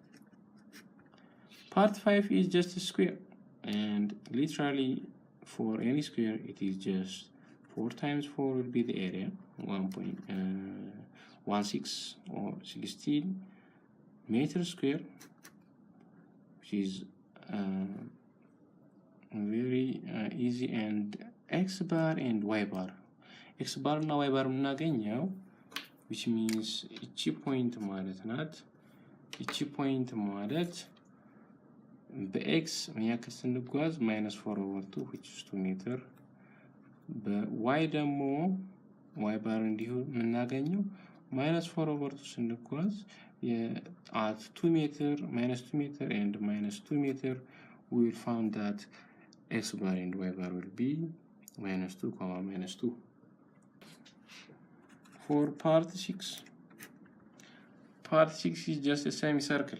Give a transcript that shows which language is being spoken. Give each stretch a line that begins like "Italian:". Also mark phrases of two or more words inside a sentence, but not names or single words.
English: Part 5 is just a square, and literally for any square it is just 4 times 4 will be the area 1.16 or 16 meters square, which is very easy. And x bar and y bar, x bar እና y bar የምናገኘው which means
Amharic: እቺ ፖይንት ማለት ናት። እቺ ፖይንት ማለት በx ምን ያክል ስንጓዝ
English: -4/2 which is 2 meter፣
Amharic: በy ደግሞ y bar እንዲሁ የምናገኘው -4/2 ስንጓዝ
English: at 2 meter, -2 meter and -2 meter, we will find that x bar and y bar will be -2, -2. For part 6, part 6 is just a semicircle.